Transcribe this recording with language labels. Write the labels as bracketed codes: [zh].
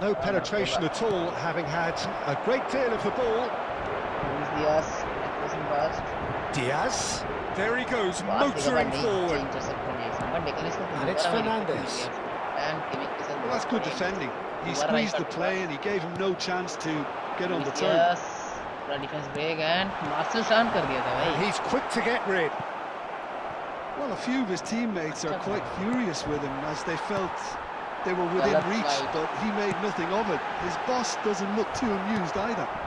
[en] No penetration at all, having had a great deal of the ball. Luis Diaz across past Diaz. There he goes, motoring forward. And it's Fernandes. Well, that's good defending. He squeezed the play and he gave him no chance to get on the turn. [hi] Defence break and martial शान कर दिया था भाई [en] He's quick to get rid. Well, a few of his teammates are quite furious with him as they felt they were within reach, but he made nothing of it. His boss doesn't look too amused either.